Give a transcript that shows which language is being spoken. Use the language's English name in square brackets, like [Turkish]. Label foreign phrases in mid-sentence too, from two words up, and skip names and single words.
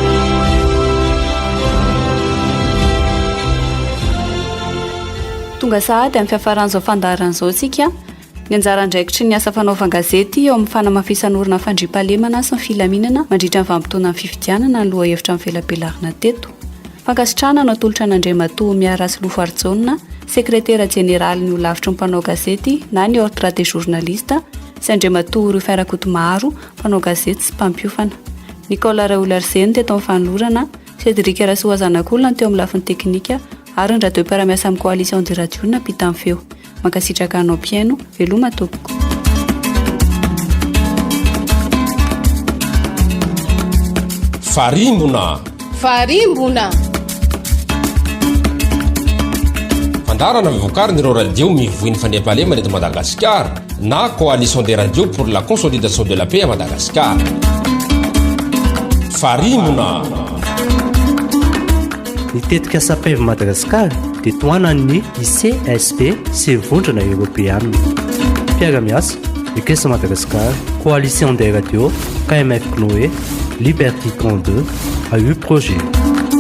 [Malagasy] Tonga sahady amin'ny fiafaran'izao fandaharan'izao isika ny anjara andraikitry ny asa fanaovan-gazety eo amin'ny fanamafisan'orina fandriampahalemana sy ny filaminana mandritra ny vanim-potoana ny fifidianana ny loha hevitra amin'ny velabelarina teto. Fankasitrahana no atolotra an'Andriamatoa Miarasy Lofartsonina, sekretera jeneraly ny olavitry ny mpanao gazety na ny [French] ordre des journalistes [Malagasy] sy Andriamatoa Roferakotomaharo, mpanao gazety sy mpampiofana. Nicolas Raoularseny teto amin'ny fanolorana, Cédric Rasoazanakolona teo amin'ny lafiny teknika ary ny radio mpiara-miasa amin'ny [French] coalition des radios [Malagasy] napita amin'ny feo. Mankasitraka anao piaino, veloma tompoko. Farimbona fandarana mivokariny ireo radio mivoiny fandriampahalemana eto Madagasikara na [French] coalition des radios pour la consolidation de la paix à Madagascar. [Malagasy] Farimbona. Mitetika asa PEV Madagasikara dia toanan'ny ICSP sy vondrona Europeanina. Mpiara-miasa, Ekesa Madagasikara, [French] Coalition des radios, [Malagasy] KMF Cnoé, Liberty 32, AU Projet.